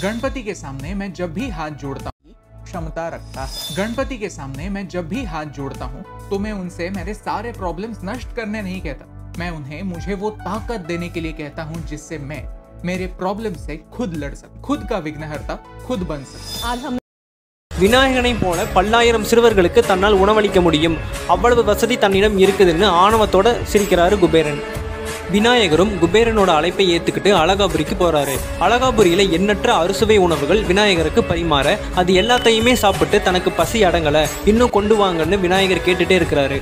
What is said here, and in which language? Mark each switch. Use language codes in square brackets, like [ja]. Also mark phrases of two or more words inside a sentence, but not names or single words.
[hi] गणपति के सामने मैं जब भी हाथ जोड़ता हूँ, क्षमता रखता है। गणपति के सामने मैं जब भी हाथ जोड़ता हूँ तो मैं उनसे मेरे सारे प्रॉब्लम्स नष्ट करने नहीं कहता, मैं उन्हें मुझे वो ताकत देने के लिए कहता हूँ जिससे मैं मेरे प्रॉब्लम से खुद लड़ सकूं, खुद का विघ्नहर्ता खुद बन सकूं। आज हम [ta] விநாயகனை போல பல்லாயிரம் சிறுவர்களுக்கு தன்னால் உணவளிக்க முடியும், அவ்வளவு வசதி தன்னிடம் இருக்குதுன்னு ஆணவத்தோட சிரிக்கிறாரு குபேரன். விநாயகரும் குபேரனோட அழைப்பை ஏத்துக்கிட்டு அழகாபுரிக்கு போறாரு. அழகாபுரியில எண்ணற்ற அறுசுவை உணவுகள் விநாயகருக்கு பரிமாற அது எல்லாத்தையுமே சாப்பிட்டு தனக்கு பசி அடங்கல, இன்னும் கொண்டு வாங்கன்னு விநாயகர் கேட்டுட்டே இருக்கிறாரு.